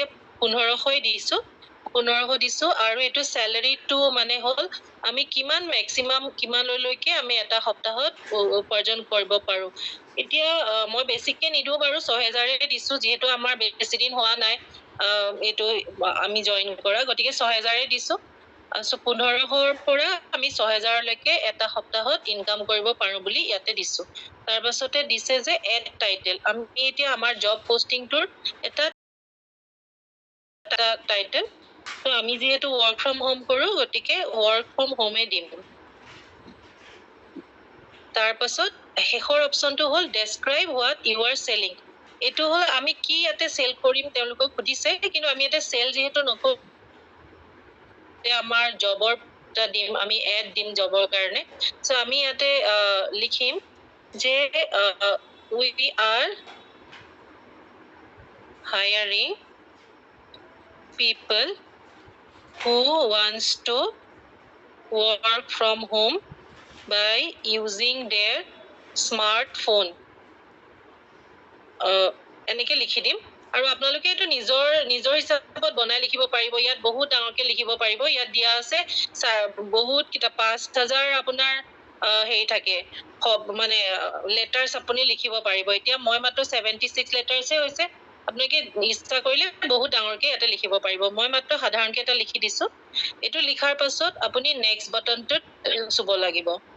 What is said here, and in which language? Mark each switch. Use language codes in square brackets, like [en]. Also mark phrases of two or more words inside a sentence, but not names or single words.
[as] 1500 দিছো 1500 দিছো আৰু এটো স্যালাৰিটো মানে হল আমি কিমান ম্যাক্সিমাম কিমানলৈকে আমি এটা সপ্তাহত উপাৰ্জন কৰিব পাৰো এতিয়া মই বেছিকে নিদো বাৰু 6000 দিছো যেহেতু আমাৰ বেছি দিন হোৱা নাই এটো আমি জয়েন কৰা গতিকে 6000 দিছো সো 1500ৰ পৰা আমি 6000 লৈকে এটা সপ্তাহত ইনকাম কৰিব পাৰো বুলি ইয়াতে দিছো তাৰ পাছতে দিছে যে [en] ad title [as] আমি এতিয়া আমাৰ জব পোষ্টিংটোৰ এটা টাইটেল তো আমি যেহেতু [en] work from home [as] কৰো গতিকে [en] work from homeে [as] দিম তাৰ পাছত শেষৰ অপচনটো হ'ল [en] describe what you are selling [as] এটো হ'ল আমি কি ইয়াতে সেল কৰিম তেওঁলোকক সুধিছে কিন্তু আমি ইয়াতে সেল যেহেতু নকৰো আমাৰ জবৰ দিম আমি এড দিম জবৰ কাৰণে সো আমি ইয়াতে লিখিম যে [en] we are hiring people who wants to work from home by using their smartphone [as] এনেকে লিখি দিম আৰু আপোনালোকে এটো নিজৰ হিচাপত বনাই লিখিব পাৰিব ইয়াত বহুত ডাঙৰকে লিখিব পাৰিব ইয়াত দিয়া আছে বহুত কিটা 5000 আপোনাৰ হেই থাকে মানে লেটাৰস আপুনি লিখিব পাৰিব এতিয়া মই মাত্ৰ 76 লেটাৰসে হৈছে আপোনালোকে ইচ্ছা কৰিলে বহুত ডাঙৰকে এটা লিখিব পাৰিব মই মাত্ৰ সাধাৰণকে এটা লিখি দিছো এটো লিখাৰ পাছত আপুনি নেক্সট বাটনটোত চুব লাগিব